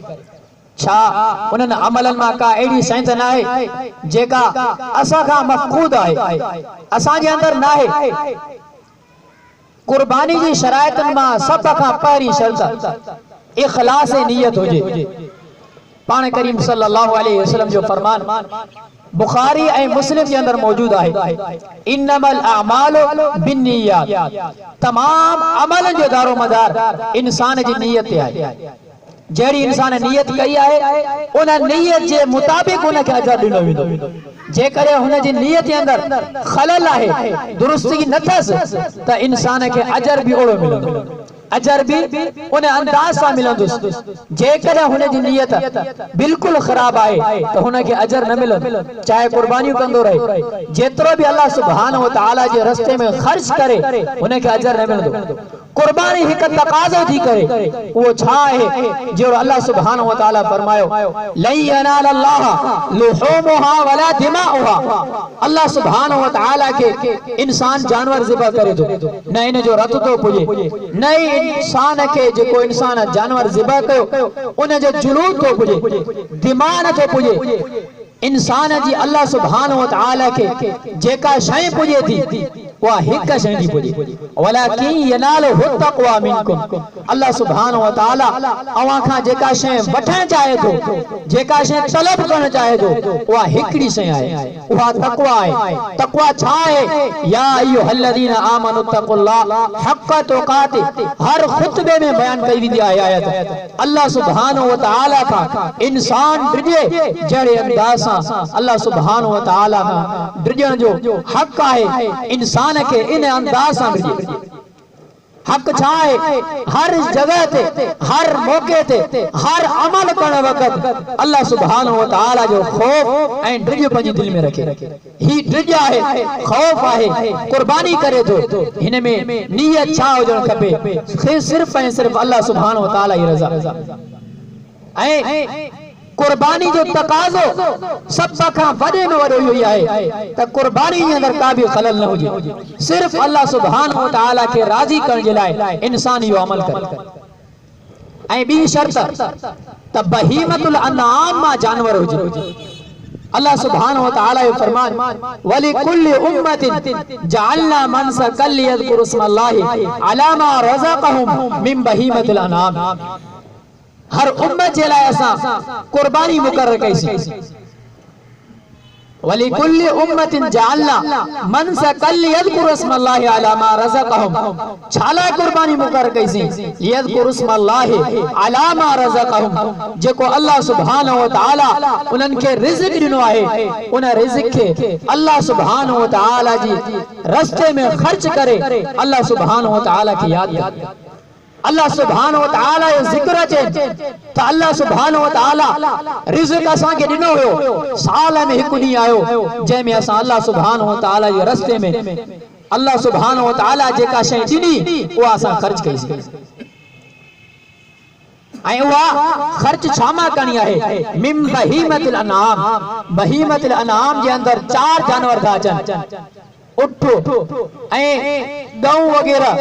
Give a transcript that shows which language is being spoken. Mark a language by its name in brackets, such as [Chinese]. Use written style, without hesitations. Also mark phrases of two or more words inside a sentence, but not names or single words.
[Sindhi] छा उन्हनि अमलनि मां का अहिड़ी शइ त नाहे जेका असां खां मफ़क़ूद आहे, असांजे अंदरि नाहे? कुर्बानी जी शराइतुनि मां सभ खां पहिरीं शर्त इखलास नियत हुजे। पाण करीम [Arabic] صلى الله عليه وسلم [Sindhi] जो फरमान बुखारी ऐं मुस्लिम जे अंदर मौजूद आहे: [Arabic] إنما الأعمال بالنيات. [Sindhi] तमाम अमलन जो दारो मदार इंसान जी नियत ते आहे। जहिड़ी इंसान नियत कई आहे उन नियत जे मुताबिक़ उनखे अजर ॾिनो वेंदो। जेकॾहिं हुन जी नियत जे अंदर खलल आहे, दुरुस्ती नथसि, त इंसान खे अजर बि ओड़ो मिलंदो, अजर भी उन अंदाज सां मिलंदुसि। जेकॾहिं हुन जी नियत बिल्कुलु ख़राब आहे त हुनखे अजर न मिलंदो, चाहे कुर्बानियूं कंदो रहे, जेतिरो भी [Arabic] الله سبحانه وتعالى [Sindhi] जे रस्ते में ख़र्च करे हुनखे अजर न मिलंदो। कुर्बानी हिकु तक़ाज़ो थी करे, उहो छा आहे जो [Arabic] الله سبحانه وتعالى [Sindhi] फरमायो: [Arabic] لن ينال الله لحومها ولا دماؤها. الله سبحانه وتعالى [Sindhi] के इंसान जानवर ज़िबह करे थो, न इन जो रत तो पुजे, न इंसान के जेको इंसान जानवर ज़िबह कयो उन जो जुलूद तो पुजे, दिमाग न तो पुजे। इंसान जी [Arabic] الله سبحانه وتعالى [Sindhi] के जेका शइ पुजे थी उहा हिक शइ थी पुजे, [Arabic] ولكن يناله التقوى منكم. الله سبحانه وتعالى [Sindhi] अवां खां जेका शइ वठण चाहे थो, जेका शइ तलब करण चाहे थो, उहा हिकड़ी शइ आहे, उहा तक़वा आहे। तक़वा छा आहे? [Arabic] يا أيها الذين آمنوا اتقوا الله حق تقاته. [Sindhi] हर खुतबे में बयान कई वेंदी आहे आयत। [Arabic] الله سبحانه وتعالى [Sindhi] खां इंसान डिजे जहिड़े अंदाज़ सां [Arabic] الله سبحانه وتعالى [Sindhi] खां डिजण जो हक़ आहे। इंसान के इन अंदाज सां डिजे। हक छाए हर जगह ते हर मौके ते हर अमल करण वक्त [Arabic] الله سبحان وتعالى [Sindhi] जो खौफ ऐं ड्रिज पंहिंजी दिल में रखे। ही ड्रिज आहे, खौफ आहे, कुर्बानी करे थो। हिन में नियत छा हुजण खपे? सिर्फ ऐं सिर्फ [Arabic] الله سبحان وتعالى [Sindhi] जी रज़ा। ऐं कुर्बानी जो तकाज़ो सब खां वॾे में वॾो इहो ई आहे त कुर्बानी जे अंदरि का बि खलल न हुजे, सिर्फ [Arabic] الله سبحان وتعالى [Sindhi] खे राज़ी करण जे लाइ इंसान इहो अमल करे। ऐं ॿी शर्त त [Arabic] بهيمة الأنعام [Sindhi] मां जानवर हुजे। [Arabic] الله سبحان وتعالى [Sindhi] जो फरमान [Arabic] ولكل أمة جعلنا منسكا ليذكروا اسم الله على ما رزقهم من بهيمة الأنعام. [Sindhi] हर उम्मत जे लाइ असां कुर्बानी मुकर्रर कईसीं। [Arabic] ولكل أمة جعلنا منسكا ليذكروا اسم الله على ما رزقهم. [Sindhi] छा लाइ कुर्बानी मुकर्रर कईसीं? [Arabic] ليذكروا اسم الله على ما رزقهم, [Sindhi] जेको [Arabic] الله سبحان وتعالى [Sindhi] उन्हनि खे रिज़्क़ ॾिनो आहे, उन रिज़्क़ खे [Arabic] الله سبحان وتعالى [Sindhi] जी रस्ते में ख़र्च करे [Arabic] الله سبحان وتعالى [Sindhi] खे यादि करे। [Arabic] الله سبحان وتعالى [Sindhi] जो ज़िक्र अचे त [Arabic] الله سبحان وتعالى [Sindhi] रिज़्क़ असांखे ॾिनो हुयो। साल में हिकु ॾींहुं आयो जंहिंमें असां [Arabic] الله سبحان وتعالى [Sindhi] जे रस्ते में [Arabic] الله سبحان وتعالى [Sindhi] जेका शइ ॾिनी उहा असां ख़र्च कईसीं। ऐं उहा ख़र्च छा मां करणी आहे? [Arabic] من بهيمة الأنعام. بهيمة الأنعام [Sindhi] जे अंदरि 4 जानवर था अचनि, उठ ऐं गऊ वगैरह।